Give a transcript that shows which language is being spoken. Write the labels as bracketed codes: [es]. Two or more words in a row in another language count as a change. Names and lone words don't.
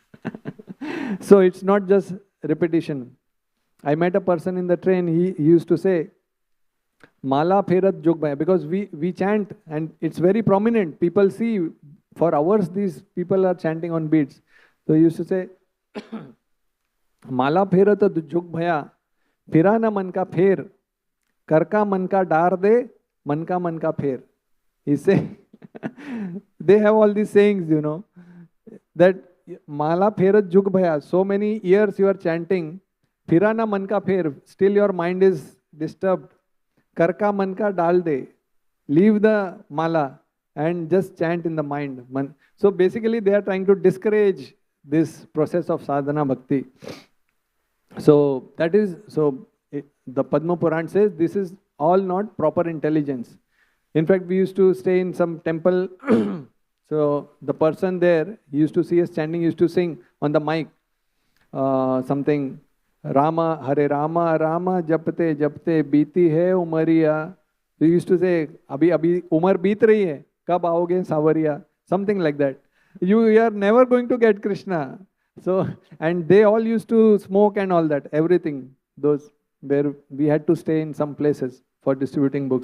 [en] So it's not just repetition. I met a person in the train, he used to say, [hi] Mala Pherat Jogbhaya, [en] because we chant and it's very prominent. People see, for hours these people are chanting on beats. So he used to say, [hi] माला फेरत जुग भया, फिरा न मन का फेर, कर का मन का डार दे, मन का फेर. [en] He say, they have all these sayings, you know, that [hi] mala ferat jug bhaya. [en] So many years you are chanting, [hi] फिरा न मन का फेर, [en] still your mind is disturbed. [hi] कर का मनका डार दे, [en] leave the mala and just chant in the mind. So basically they are trying to discourage this process of [hi] sadhana bhakti. [en] So that is, the Padma Puran says this is all not proper intelligence. In fact, we used to stay in some temple. So the person there used to see us chanting, used to sing on the mic something, [hi] रामा, हरे रामा, रामा, जपते, जपते, बीती है उमरिया. [en] So he used to say, [hi] अभी उमर बीत रही है, कब आओगे सांवरिया? [en] Something like that. You are never going to get Krishna. So, and they all used to smoke and all that, everything, those where we had to stay in some places for distributing books.